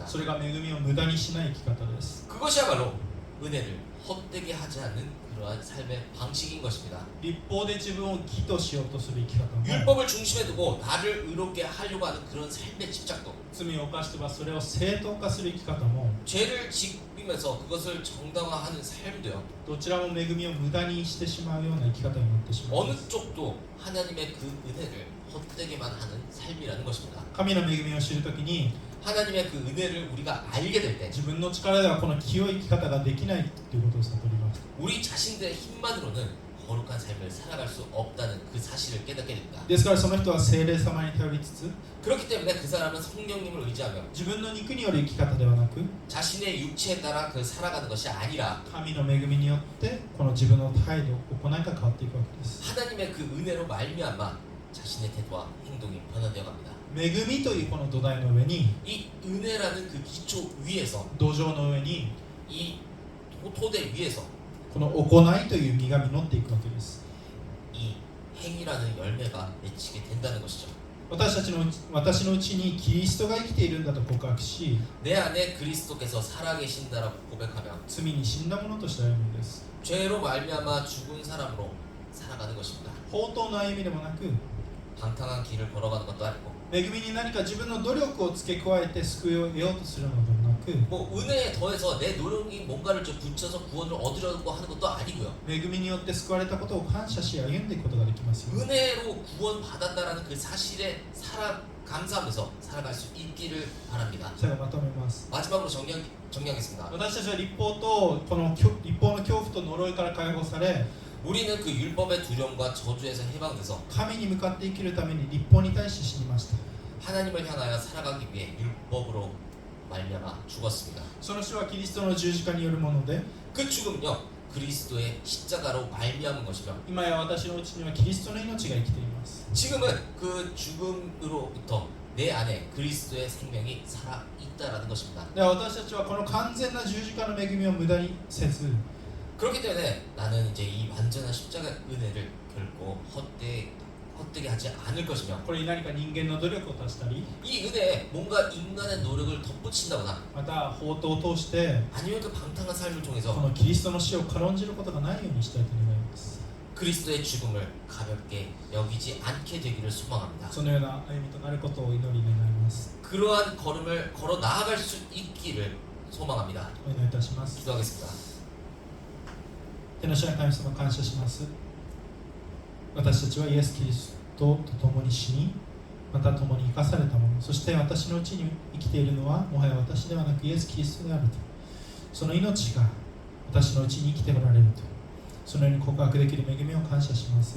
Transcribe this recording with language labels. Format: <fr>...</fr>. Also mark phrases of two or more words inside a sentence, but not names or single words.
<ja>それが恵みを無駄にしない生き方です。</ja> <ko>그것이야말로 은혜를 헛되게 하지 않는 그러한 삶의 방식인 것입니다.</ko> <ja>立法で自分を義としようとする生き方も、</ja> <ko>율법을 중심에 두고 나를 의롭게 하려고 하는 그런 삶의 집착도,</ko> <ja>罪を犯してはそれを正当化する生き方も、</ja> <ko>죄를 지으면서 그것을 정당화하는 삶도요,</ko> <ja>どちらも恵みを無駄にしてしまうような生き方になってしまいま</ja> <ko>어느</ko> <ja>す。</ja> <ko>쪽도 하나님의 그 은혜를 헛되게만 하는 삶이라는 것입니다.</ko> <ja>神の恵みを知るときに、</ja> <ko>하나님의 그 은혜를 우리가 알게 될 때</ko> <ja>自分の力ではこの清い生き方ができないということを悟ります。</ja> <ko>우리 자신들의 힘만으로는 거룩한 삶을 살아갈 수 없다는 그 사실을 깨닫게 됩니다.</ko> <ja>ですからその人は聖霊様に頼りつつ、</ja> <ko>그렇기 때문에 그 사람은 성령님을 의지하며</ko> <ja>自分の肉による生き方ではなく、</ja> <ko>자신의 육체에 따라 그 살아가는 것이 아니라</ko> <ja>神の恵みによってこの自分の態度、行いが変わっていくわけです。</ja> <ko>하나님의 그 은혜로 말미암아 자신의 태도와 행동이 변화되어 갑니다.</ko> <ja>恵みというこの土台の上に、</ja> <ko>이 은혜라는 그 기초 위에서,</ko> <ja>土壌の上に</ja> <ko>이 토대 위에서</ko> <ja>この行いという実が実っていくわけです。</ja> <ko>이 행위라는 열매가 맺히게 된다는 것이죠.</ko> <ja>私のうちにキリストが生きているんだと告白し、</ja> <ko>내 안에 그리스도께서 살아계신다라고 고백하며</ko> <ja>罪に死んだものとして歩むんです。</ja> <ko>죄로 말미암아 죽은 사람으로 살아가는 것입니다.</ko> <ja>放蕩の歩みでもなく、</ja> <ko>방탕한 길을 걸어가는 것도 아니고</ko> <ja>恵みに何か自分の努力を付け加えて救いを得ようとするのでもなく、</ja> <ko>뭐 은혜에 더해서 내 노력이 뭔가를 좀 붙여서 구원을 얻으려고 하는 것도 아니고요.</ko> <ja>恵みによって救われたことを感謝し歩んでいくことができますよ。</ja> <ko>은혜로 구원받았다라는 그 사실에 감사하면서 살아갈 수 있기를 바랍니다.</ko> <ja>最後まとめます。</ja> <ko>마지막으로 정리하겠습니다.</ko> <ja>私たちは立法とこの立法の恐怖と呪いから解放され、</ja> <ko>우리는 그 율법의 두려움과 저주에서 해방돼서</ko> <ja>神に向かって生きるために立法に対して死にました。</ja> <ko>하나님을 향하여 살아가기 위해 율법으로 말미암아 죽었습니다.</ko> <ja>その死はキリストの十字架によるもので、</ja> <ko>그 죽음은요 그리스도의 십자가로 말미암은 것이며</ko> <ja>今や私のうちにはキリストの命が生きています。</ja> <ko>지금은 그 죽음으로부터 내 안에 그리스도의 생명이 살아있다라는 것입니다.</ko> <ja>では私たちはこの完全な十字架の恵みを無駄にせず、</ja> <ko>그렇기 때문에 나는 이제 이 완전한 십자가 은혜를 결코 헛되게 하지 않을 것이며</ko> <ja>これに何か人間の努力を足したり、</ja> <ko>이 은혜에 뭔가 인간의 노력을 덧붙인다거나</ko> <ja>また法灯を通して</ja> <ko>아니면 그 방탕한 삶을</ko> <ja>こ</ja> <ko>통해서</ko> <ja>のキリストの死を軽んじることがないようにしたいと願います。</ja> <ko>그리스도의 죽음을 가볍게 여기지 않게 되기를 소망합니다.</ko> <ja>そのような歩みとなることを祈り願います。</ja> <ko>그러한 걸음을 걸어 나아갈 수 있기를 소망합니다.</ko> <ja>お願いいたします。</ja> <ko>기도하겠습니다.</ko> <ja>天の主の神様、感謝します。私たちはイエス・キリストと共に死に、また共に生かされたもの、そして私のうちに生きているのはもはや私ではなくイエス・キリストであると、その命が私のうちに生きておられると、そのように告白できる恵みを感謝します。</ja>